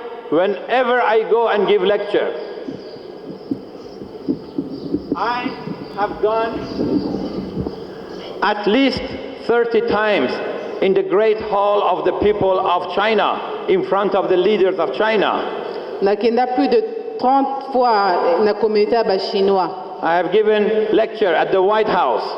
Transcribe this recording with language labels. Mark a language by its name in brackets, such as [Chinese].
[English] Whenever I go and give lecture, I have gone at least 30 times in the great hall of the people of China, in front of the leaders of China. [Lingala] Nakenda [French] plus de 30 fois [Lingala] na communauté ba chinois. [English] I have given lecture at the White House.